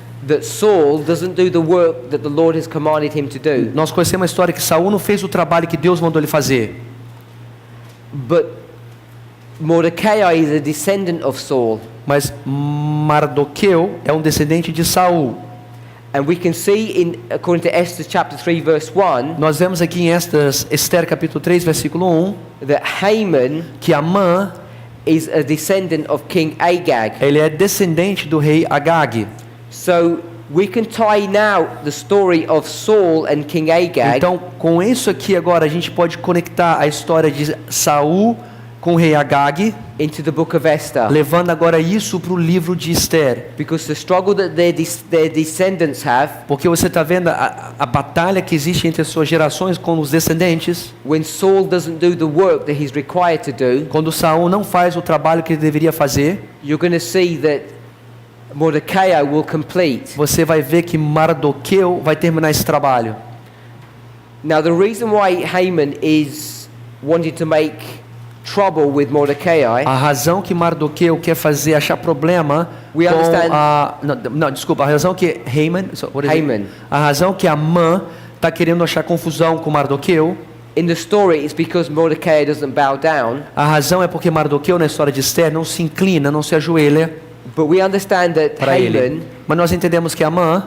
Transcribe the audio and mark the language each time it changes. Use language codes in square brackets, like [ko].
[en] that Saul doesn't do the work that the Lord has commanded him to do. [pt] nós conhecemos a história que Saul não fez o trabalho que Deus mandou ele fazer. [en] But Mordecai is a descendant of Saul. [pt] Mas Mardoqueu é um descendente de Saul. [en] And we can see according to Esther chapter 3 verse 1 [pt] Nós vemos aqui em Esther capítulo 3, versículo 1, [en] that Haman [pt] que Amã, [en] is a descendant of King Agag. [pt] ele é descendente do rei Agag. [en] So we can tie now the story of Saul and King Agag [pt] Então, com isso aqui agora a gente pode conectar a história de Saul com o rei Agag, [en] into the book of Esther, [pt] levando agora isso para o livro de Esther. [en] because the struggle that their descendants have [pt] Porque você está vendo a batalha que existe entre as suas gerações com os descendentes. [en] when Saul doesn't do the work that he's required to do. [pt] Quando Saul não faz o trabalho que ele deveria fazer, [en] You're going to see that Mordecai will complete. [pt] você vai ver que Mardoqueu vai terminar esse trabalho. [en] Now the reason why Haman is wanting to make trouble with Mordecai, [pt] A razão que Mardoqueu quer fazer, achar problema [en] We [pt] com [en] understand- [pt] não, desculpa, a razão que [en] Haman. [pt] A razão que Amã está querendo achar confusão com Mardoqueu, [en] in the story, it's because Mordecai doesn't bow down. [pt] a razão é porque Mardoqueu na história de Esther não se inclina, não se ajoelha [en] But we understand that [pt] para ele. [en] Haman [pt] Mas nós entendemos que Amã,